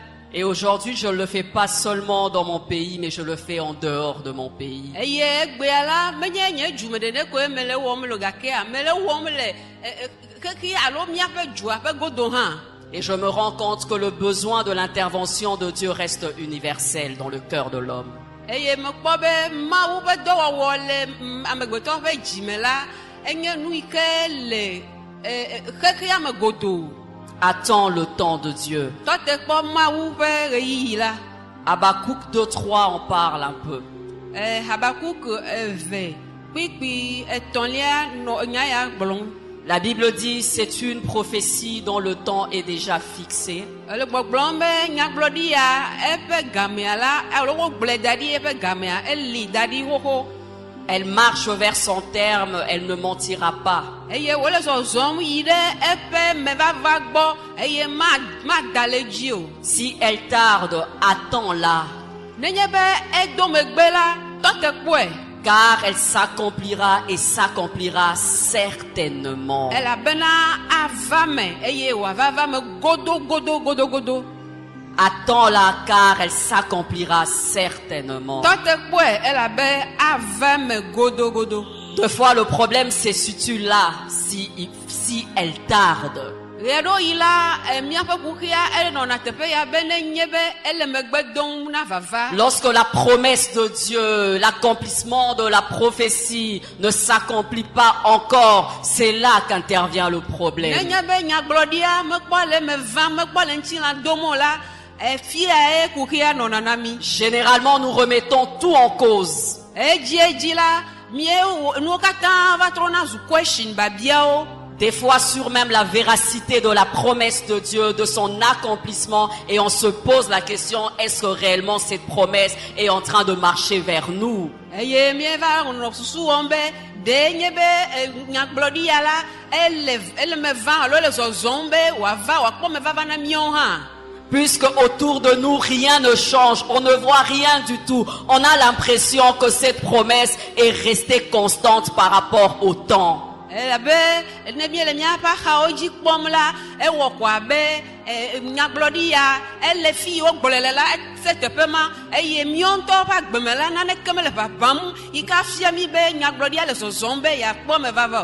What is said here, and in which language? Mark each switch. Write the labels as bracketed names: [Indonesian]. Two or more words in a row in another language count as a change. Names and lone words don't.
[French] Et aujourd'hui, je ne le fais pas seulement dans mon pays, mais je le fais en dehors de mon pays. [Ewe] eye gbea la menye nye dzume ɖeɖe koe mele wɔm le gakea mele wɔm le keke alo miaƒe dua ƒe godo hã. [French] Et je me rends compte que le besoin de l'intervention de Dieu reste universel dans le cœur de l'homme. [Ewe] Eye mekpɔ be Mawu ƒe dɔwɔwɔ le amegbetɔ ƒe dzime la enye nu yi ke le xexea me godo. [French] Attends le temps de Dieu. [Ewe] Tɔte kpɔ Mawu ƒe ɣeyiɣi la. [French] Habakkuk 2:3 en parle un peu. [Ewe] Habakuk 2 kpikpi 3 nɔ nya ya gblɔm. [French] La Bible dit c'est une prophétie dont le temps est déjà fixé. [Ewe] Le gbɔgblɔm be nyagblɔɖi ya eƒe gamea la alo wogblɔe da ɖi eƒe gamea eli da ɖi xoxo. [French] Elle marche vers son terme, elle ne mentira pas. [Ewe] Eye wole zɔzɔm yi ɖe eƒe mevava gbɔ eye mada le dzi o. [French] Si elle tarde, attends-la, [Ewe] Nenye be edo megbe la tɔte kpɔe. [French] car elle s'accomplira et s'accomplira certainement. [Ewe] Elabena ava me eye wòava va me godo. [French] Attends-la, car elle s'accomplira certainement. [Ewe] Tɔte kpɔe elabe ava me godo. [French] Deux fois, le problème se situe là, si elle tarde. [Ewe] Ɣe ɖo yi la miaƒe kuxia ele nɔna teƒe ya be nenye be ele megbe dom na vava. [French] Lorsque la promesse de Dieu, l'accomplissement de la prophétie ne s'accomplit pas encore, c'est là qu'intervient le problème. [Ewe] Nenye be nyagblɔɖia mekpɔ le me va mekpɔ le ŋutilã dom o la fia kuxia nɔna na mi. [French] Généralement, nous remettons tout en cause. [Ewe] Edzi la mie nuwo katã va trɔna zu question babiawo. [French] Des fois sur même la véracité de la promesse de Dieu, de son accomplissement, et on se pose la question, est-ce que réellement cette promesse est en train de marcher vers nous? [Ewe] Eye mieva nɔ susu wɔm be ɖe nye be nyagblɔɖi ya la ele me va alo ele zɔzɔm be wòava wòakpɔ me vava na miawo hã. [French] Puisque autour de nous rien ne change, on ne voit rien du tout, on a l'impression que cette promesse est restée constante par rapport au temps. [Ewe] Elabe ne mie le miaƒe axawo dzi kpɔm la ewɔ ko abe nyagblɔɖi ya ele fi wogblɔe le la ese teƒe ma eye miawo ŋutɔ ƒe agbeme la naneke mele ʋaʋãm yi ke afia mi be nyagblɔɖia le zɔzɔm be yeakpɔ me vava o.